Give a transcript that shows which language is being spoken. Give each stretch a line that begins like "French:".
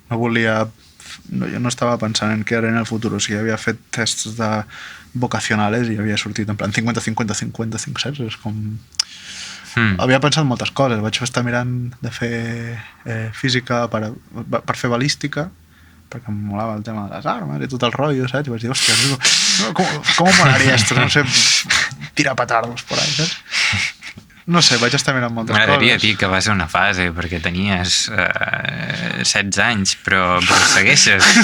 Catalan: Jo no estava pensant en què era en el futur. O sigui, havia fet tests vocacionales i havia sortit en plan 50-50-50-50, saps? És com... havia pensat moltes coses. Vaig estar mirant de fer física per fer balística, perquè em molava el tema de les armes i tot el rotllo, saps? I vaig dir, hòstia, com molaria esto?
Spanish: No sé, tirar petardos por ahí,
Catalan: saps? No sé, vaig estar mirant moltes coses. M'agradaria dir que va ser una fase perquè tenies 16 anys, però segueixes.